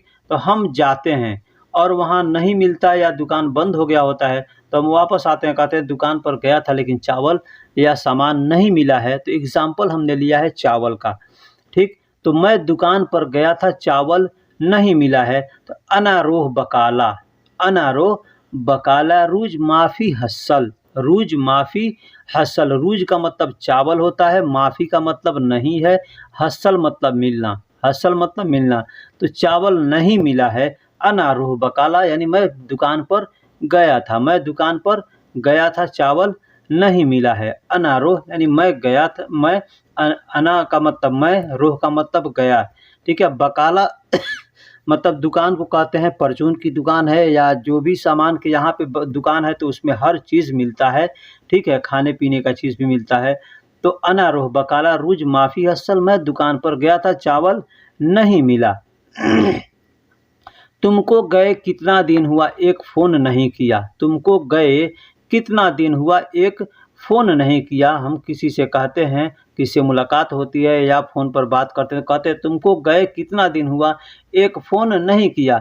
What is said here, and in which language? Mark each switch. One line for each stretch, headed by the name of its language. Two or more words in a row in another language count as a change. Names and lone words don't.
Hindi: तो हम जाते हैं और वहाँ नहीं मिलता या दुकान बंद हो गया होता है, तो हम वापस आते हैं, कहते हैं दुकान पर गया था लेकिन चावल या सामान नहीं मिला है। तो एग्ज़ाम्पल हमने लिया है चावल का, ठीक। तो मैं दुकान पर गया था, चावल नहीं मिला है।
Arabic: तो أنا روح بقالة، أنا روح بقالة، رز ما في حصل، رز ما في حصل.
Hindi: रूज का मतलब चावल होता है, माफ़ी का मतलब नहीं है, हसल मतलब मिलना, हसल मतलब मिलना। तो चावल नहीं मिला है।
Arabic: أنا روح بقالة
Hindi: यानी मैं दुकान पर गया था, मैं दुकान पर गया था, चावल नहीं मिला है।
Arabic: أنا روح
Hindi: यानी मैं गया था, मैं अना का मतलब मैं, रोह का मतलब गया, ठीक है। बकाला मतलब दुकान को कहते हैं, परचून की दुकान है या जो भी सामान के यहाँ पे दुकान है तो उसमें हर चीज़ मिलता है, ठीक है, खाने पीने का चीज़ भी मिलता है। तो
Arabic: أنا روح بقالة رز ما في حصل,
Hindi: मैं दुकान पर गया था, चावल नहीं मिला। तुमको गए कितना दिन हुआ एक फ़ोन नहीं किया। तुमको गए कितना दिन हुआ एक फ़ोन नहीं किया। हम किसी से कहते हैं, किसी से मुलाकात होती है या फ़ोन पर बात करते हैं, कहते हैं तुमको गए कितना दिन हुआ एक फ़ोन नहीं किया।